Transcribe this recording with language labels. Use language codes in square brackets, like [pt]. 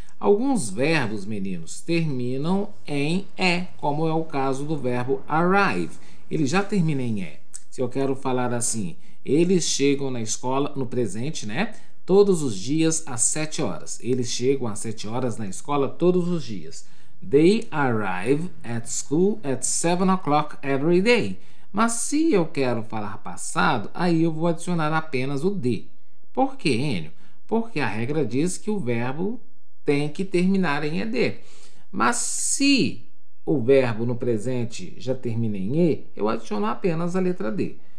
[pt] Alguns verbos, meninos, terminam em E, como é o caso do verbo arrive. Ele já termina em E. Se eu quero falar assim, eles chegam na escola, no presente, né? Todos os dias às 7 horas. Eles chegam às 7 horas na escola todos os dias. [en] They arrive at school at 7 o'clock every day. [pt] Mas se eu quero falar passado, aí eu vou adicionar apenas o D. Por quê, Enio? Porque a regra diz que o verbo tem que terminar em ED. Mas se o verbo no presente já termina em E, eu adiciono apenas a letra D.